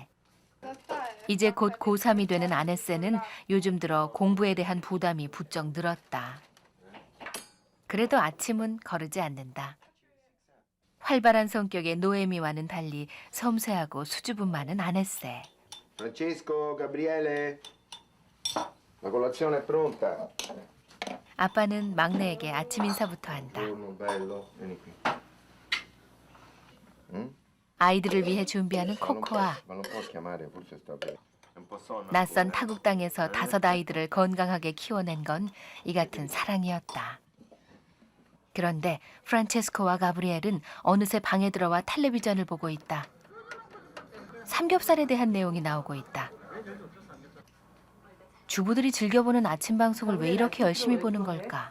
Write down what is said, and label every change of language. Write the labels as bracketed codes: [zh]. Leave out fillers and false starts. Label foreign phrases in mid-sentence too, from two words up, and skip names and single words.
[ko] 이제 곧 고3이 되는 아네세는 요즘 들어 공부에 대한 부담이 부쩍 늘었다. 그래도 아침은 거르지 않는다. 활발한 성격의 노에미와는 달리 섬세하고 수줍음 많은 아네세. [it] Francesco, Gabriele, la colazione è pronta. [ko] 아빠는 막내에게 아침 인사부터 한다. [it] Buongiorno, bello, vieni qui. [ko] 아이들을 위해 준비하는 [it] Ma non [ko] 코코아. [it] posso- ma non può chiamare, forse sta bene. È un po' sonno [ko] 낯선 [it] ancora. [ko] 타국 땅에서 5 아이들을 건강하게 키워낸 건 이 같은 사랑이었다. 그런데 프란체스코와 가브리엘은 어느새 방에 들어와 텔레비전을 보고 있다. 삼겹살에 대한 내용이 나오고 있다. 주부들이 즐겨보는 아침 방송을 왜 이렇게 열심히 보는 걸까?